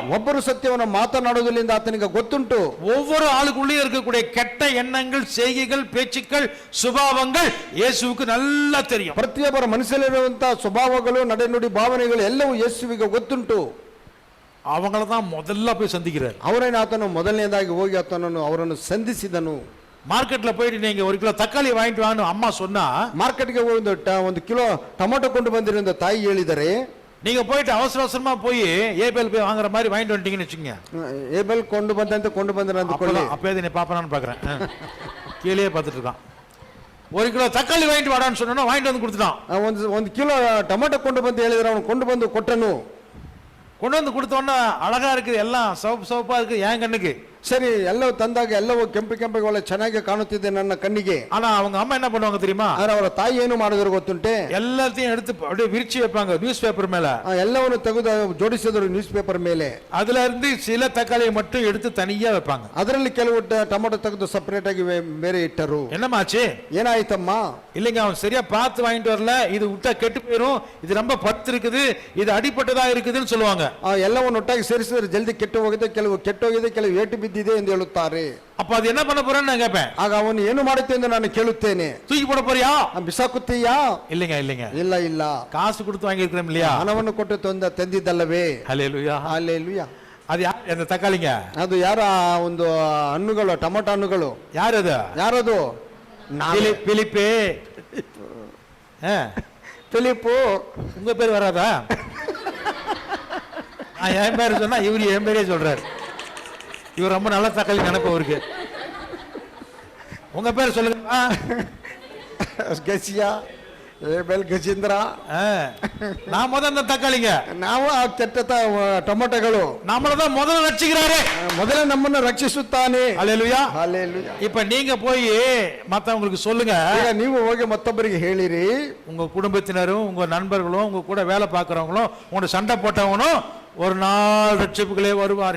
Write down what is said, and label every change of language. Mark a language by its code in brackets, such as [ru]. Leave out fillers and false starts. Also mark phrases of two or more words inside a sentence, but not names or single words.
[kn] ಒಬ್ಬರು ಸತ್ಯವನ್ನು ಮಾತನಾಡುವುದರಿಂದ ಆತನಿಗೆ ಗೊತ್ತುಂಟು. [ta] ஒவ்வொரு ஆளுக்குள்ளேயும் இருக்கக்கூடிய கெட்ட எண்ணங்கள், செய்கைகள், பேச்சுக்கள், சுபாவங்கள் இயேசுவுக்கு நல்லா தெரியும். [kn] ಪ್ರತಿಯೊಬ್ಬರ ಮನಸ್ಸಲ್ಲಿರುವಂತಹ ಸ್ವಭಾವಗಳು, ನಡೆನುಡಿ, ಭಾವನೆಗಳು ಎಲ್ಲವೂ ಯೇಸುವಿಗೆ ಗೊತ್ತುಂಟು. [ta] அவங்கள தான் முதல்ல போய் சந்திக்கிறார். [kn] ಅವರನ್ನು ಆತನು ಮೊದಲನೇದಾಗಿ ಹೋಗಿ ಆತನನ್ನು ಅವರನ್ನು ಸಂಧಿಸಿದನು. [ta] மார்க்கெட்ல போயிட்டு நீங்க 1 கிலோ தக்காளி வாங்கிட்டு வான்னு அம்மா சொன்னா, [kn] ಮಾರ್ಕೆಟ್ಗೆ ಒಂದು ಕಿಲೋ ಟೊಮೆಟೊ ಕೊಂಡು ಬಂದಿರೋ ತಾಯಿ ಹೇಳಿದರೆ, [ta] நீங்க போயிட்டு அவசர அவசரமா போய் ஏபேல் போய் வாங்குற மாதிரி வாங்கிட்டு வந்துட்டீங்கன்னு வச்சுங்க. [kn] ಏಬೆಲ್ ಕೊಂಡು ಬಂದ್ರೆ ಅಂದುಕೊಳ್ಳಿ. [ta] அப்பவே நீ பாப்பனான்னு பாக்குறேன். கீழே பார்த்துட்டு இருக்கான். 1 கிலோ தக்காளி வாங்கிட்டு வாடான்னு சொன்னா வாங்கிட்டு வந்து கொடுத்துட்டான். [kn] ಒಂದು ಕಿಲೋ ಟೊಮೆಟೊ ಕೊಂಡು ಬಂದು ಹೇಳಿದ್ರೆ ಅವನು ಕೊಂಡು ಬಂದು ಕೊಟ್ಟನು. [ta] கொண்டு வந்து கொடுத்தோன்னா அழகா இருக்குது, எல்லாம் சிவப்பா இருக்கு என் கண்ணுக்கு. [kn] ಸರಿ ಎಲ್ಲವೂ ತಂದಾಗ ಎಲ್ಲವೂ ಕೆಂಪಿಗೆ ಒಳ್ಳೆ ಚೆನ್ನಾಗಿ ಕಾಣುತ್ತಿದೆ ನನ್ನ ಕಣ್ಣಿಗೆ. [ta] ஆனா அவங்க அம்மா என்ன பண்ணுவாங்க தெரியுமா? [kn] ಆದ್ರೆ ಅವರ ತಾಯಿ ಏನು ಮಾಡಿದ್ರು ಗೊತ್ತುಂಟೆ? [ta] எல்லாத்தையும் எடுத்து அப்படியே விரிச்சு வைப்பாங்க நியூஸ் பேப்பர் மேல. [kn] ಎಲ್ಲವನ್ನು ತೆಗೆದು ಜೋಡಿಸಿದ್ರು ನ್ಯೂಸ್ ಪೇಪರ್ ಮೇಲೆ. [ta] அதுல இருந்து சில தக்காளியை மட்டும் எடுத்து தனியா வைப்பாங்க. [kn] ಅದರಲ್ಲಿ ಕೆಲವು ಟೊಮೆಟೊ ತೆಗೆದು ಸಪರೇಟ್ ಆಗಿ ಬೇರೆ ಇಟ್ಟರು. [ta] என்னமாச்சு? [kn] ಏನಾಯ್ತಮ್ಮ? [ta] இல்லைங்க அவன் சரியா பார்த்து வாங்கிட்டு வரல, இது விட்டா கெட்டு போயிரும், இது ரொம்ப பத்து இருக்குது, இது அடிப்பட்டதா இருக்குதுன்னு சொல்லுவாங்க. [kn] ಎಲ್ಲವನ್ನು ಒಟ್ಟಾಗಿ ಸೇರಿಸಿದ್ರೆ ಜಲ್ದಿ ಕೆಟ್ಟು ಹೋಗಿದೆ, ಕೆಲವು ಕೆಟ್ಟೋಗಿದೆ, ಕೆಲವು ಏಟು ಬಿದ್ದಿದೆ ಎಂದು ಹೇಳುತ್ತಾರೆ. [ta] அப்ப அது என்ன பண்ண போறேன்னு நான் கேட்பேன். [kn] ಆಗ ಅವನು ಏನು ಮಾಡುತ್ತೆ ಎಂದು ನಾನು ಕೇಳುತ್ತೇನೆ. [ta] தூக்கி போட போறியா? [kn] ಬಿಸಾಕುತ್ತೀಯಾ? [ta] இல்லைங்க இல்லைங்க, [kn] ಇಲ್ಲ ಇಲ್ಲ, [ta] காசு கொடுத்து வாங்கி இருக்கிறோம் இல்லையா? [kn] ಹಣವನ್ನು ಕೊಟ್ಟು ತಂದಿದ್ದಲ್ಲವೇ? [ta] ஹல்லேலூயா [kn] ಹಲ್ಲೆಲೂಯಾ. [ta] அது யார் அந்த தக்காளிங்க? [kn] ಅದು ಯಾರ ಒಂದು ಹಣ್ಣುಗಳು, ಟೊಮೆಟೊ ಹಣ್ಣುಗಳು. [ta] யார் அது? [kn] ಯಾರದು? [ta] பிலிப்பே. [kn] ಫಿಲಿಪ್ಪು. [ta] உங்க பேர் வராதா? என் பேர் சொன்னா இவரு என் பேரே சொல்றாரு. இவர் ரொம்ப நல்ல தக்காளி நினைப்பு அவருக்கு. உங்க பேர் சொல்லுங்க. [kn] ಗಸಿಯಾ, ಏಬೆಲ್, ಗಜೇಂದ್ರ. [ta] நான் முதல்ல தக்காளிங்க, [kn] ನಾವು ಆ ಕೆಟ್ಟ ಟೊಮೆಟೊಗಳು. [ta] நம்மளதான் முதல்ல ரட்சிக்கிறாரு, [kn] ಮೊದಲೇ ನಮ್ಮನ್ನು ರಕ್ಷಿಸುತ್ತಾನೆ. [ta] ஹல்லேலூயா. [kn] ಹಲ್ಲೆಲೂಯಾ. [ta] இப்ப நீங்க போய் மத்தவங்களுக்கு சொல்லுங்க. [kn] ಈಗ ನೀವು ಹೋಗಿ ಮತ್ತೊಬ್ಬರಿಗೆ ಹೇಳಿರಿ. [ta] உங்க குடும்பத்தினரும் உங்க நண்பர்களும் உங்க கூட வேலை பார்க்கறவங்களும் உங்களோட சண்டை போட்டவங்களும் ஒரு நாள் ரட்சிப்புகளே வருவார்கள்.